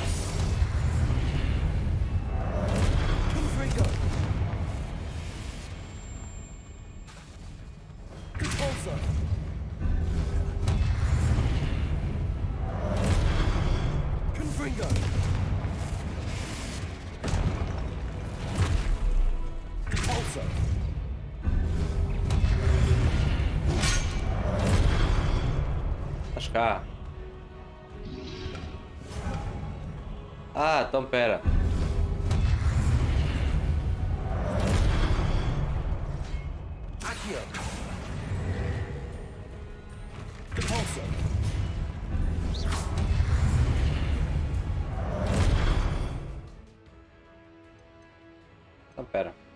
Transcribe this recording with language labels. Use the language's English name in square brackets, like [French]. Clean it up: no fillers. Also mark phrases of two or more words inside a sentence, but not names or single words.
[Portuguese] Confringo. Expulsor. Confringo. Estás cá. Ah, então pera. Accio. Repulsor. Então pera.